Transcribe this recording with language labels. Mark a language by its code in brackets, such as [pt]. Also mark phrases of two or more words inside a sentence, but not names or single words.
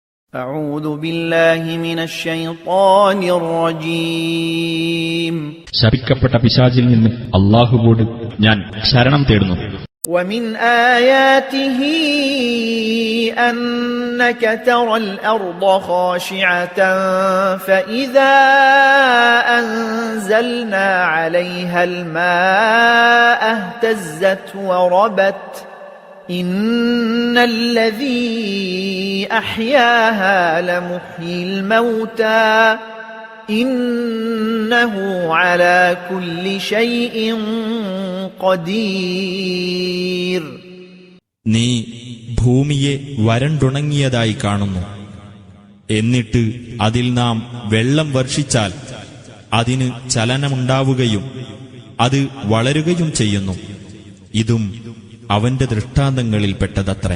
[ar] أعوذ بالله من الشيطان الرجيم [ml] ശപിക്കപ്പെട്ട പിശാചിൽ നിന്ന് അല്ലാഹുവോട് ഞാൻ ശരണം തേടുന്നു. [ar] ومن آياته أنك ترى الأرض خاشعة فإذا أنزلنا عليها الماء اهتزت وربت إن الذي أحياها لمحيي الموتى إنه على كل شيء قدير. [ml] നീ ഭൂമിയെ വരണ്ടുണങ്ങിയതായി കാണുന്നു. എന്നിട്ട് അതിൽ നാം വെള്ളം വർഷിച്ചാൽ അതിന് ചലനമുണ്ടാവുകയും അത് വളരുകയും ചെയ്യുന്നു. ഇതും അവന്റെ ദൃഷ്ടാന്തങ്ങളിൽപ്പെട്ടതത്രേ.